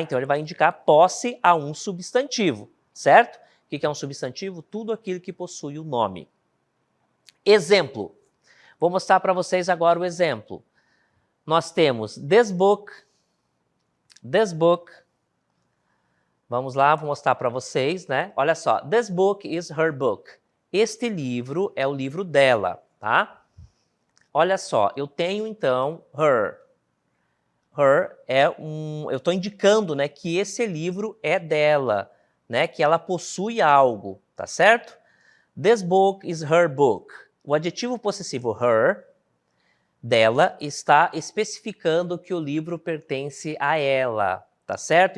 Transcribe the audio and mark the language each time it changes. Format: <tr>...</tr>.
<pt>Então ele vai indicar posse a um substantivo, certo? O que é um substantivo? Tudo aquilo que possui o nome. Exemplo. Vou mostrar para vocês agora o exemplo. Nós temos</pt> <en>this book.</en> <pt>Vamos lá, vou mostrar para vocês, né? Olha só,</pt> <en>this book is her book.</en> <pt>Este livro é o livro dela, tá? Olha só, eu tenho então her. Her eu estou indicando, né, que esse livro é dela, né, que ela possui algo, tá certo?</pt> <en>This book is her book.</en> <pt>O adjetivo possessivo her, dela, está especificando que o livro pertence a ela, tá certo?</pt>